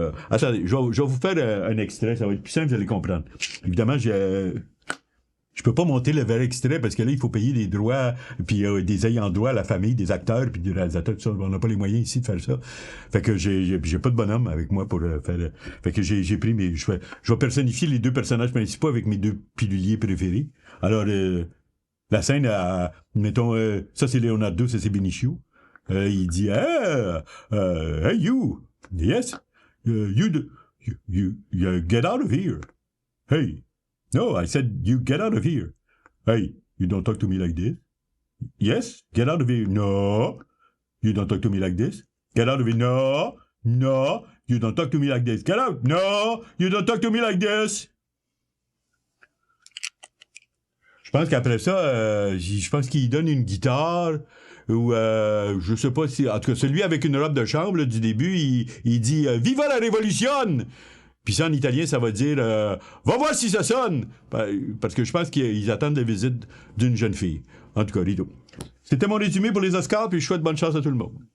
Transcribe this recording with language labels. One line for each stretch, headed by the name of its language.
French: attendez, je vais vous faire un extrait, ça va être plus simple, vous allez comprendre. Évidemment, je peux pas monter le vrai extrait parce que là, il faut payer des droits, puis des ayants droit à la famille, des acteurs, puis des réalisateurs, tout ça. On n'a pas les moyens ici de faire ça. Fait que j'ai pas de bonhomme avec moi pour faire... Fait que j'ai pris je vais personnifier les deux personnages principaux avec mes deux piluliers préférés. Alors, la scène, mettons, ça c'est Leonardo, ça c'est Benicio. Il dit,
English: hey you, yes, you get out of here. Hey, no, I said you get out of here. Hey, you don't talk to me like this. Yes, get out of here. No, you don't talk to me like this. Get out of here. No, you don't talk to me like this. Get out. No, you don't talk to me like this.
French: Je pense qu'après ça, je pense qu'il donne une guitare. Ou je sais pas si... En tout cas, celui avec une robe de chambre là, du début, il dit « Viva la révolution! » Puis ça, en italien, ça va dire va voir si ça sonne! Parce que je pense qu'ils attendent la visite d'une jeune fille. En tout cas, Rideau. C'était mon résumé pour les Oscars, puis je souhaite bonne chance à tout le monde.